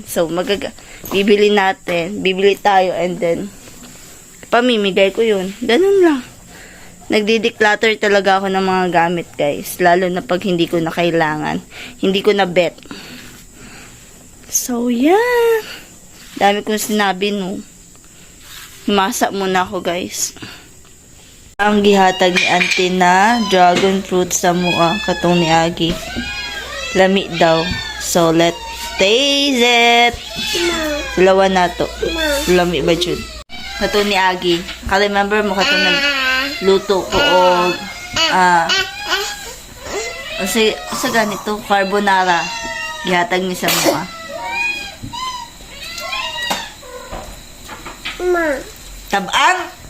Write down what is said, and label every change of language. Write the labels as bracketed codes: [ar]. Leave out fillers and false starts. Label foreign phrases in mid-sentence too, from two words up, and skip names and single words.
[tl] So bibili tayo and then pamimigay ko yun. Ganun lang. Nagdi-declutter talaga ako ng mga gamit guys. Lalo na pag hindi ko na kailangan. Hindi ko na bet. [en] So yeah. [tl] Dami kong sinabi no. Himasa muna ako guys. [ceb] Ang gihatag ni auntie na dragon fruit sa mua. Katong ni Agi. Lami daw. [en] So let's taste it. [tl] Dalawa na to. [ceb] Lami ba dyan? Katong ni Agi. Ka-remember mo katong nagluto ko o sa ganito carbonara. Gihatag ni sa mua. Tabang.